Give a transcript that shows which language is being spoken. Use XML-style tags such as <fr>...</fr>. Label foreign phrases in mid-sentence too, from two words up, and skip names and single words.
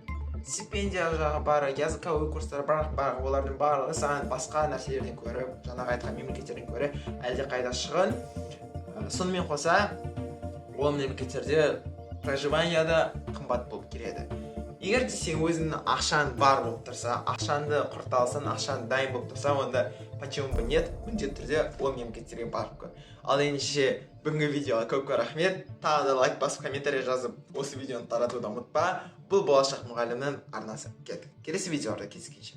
<kk>Стипендия жағы бар, языковой курстар бар, олардың барлығы саған басқа нәрселерден көріп, жаңағы айтқан мемлекеттерден көріп, әлде қайда шығын. Сонымен қоса, ол мемлекеттерде проживанияда қымбат болып келеді. Егер де сен өзіңнің ақшаң бар болып тұрса, ақшаңды құрталсың, ақшаң дайын болып тұрса, онда</kk> <ru>почему бы нет,</ru> <kk>міндетті түрде ол мемлекеттерге барып көр. Ал ендеше бүгінгі видеоға көп рахмет. Тағы да лайк басып, комментарий жазып, осы видеоны таратуды ұмытпа. Бұл болашақ мұғалімнің арнасы. Келесі видеоларда кездескенше.</kk>